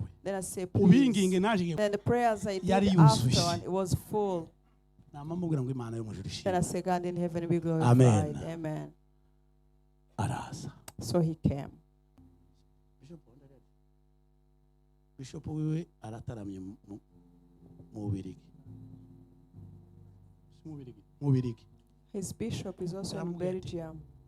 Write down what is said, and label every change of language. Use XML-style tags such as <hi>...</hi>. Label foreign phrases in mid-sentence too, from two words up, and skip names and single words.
<en>Then I say, please. Then the prayers I did after, and it was full. Then I say, God in heaven be glorified. Amen. Amen. So he came.</en> <rn>Bishop wiwe arataramye mu</rn> <en>His bishop is also in Belgium.</en>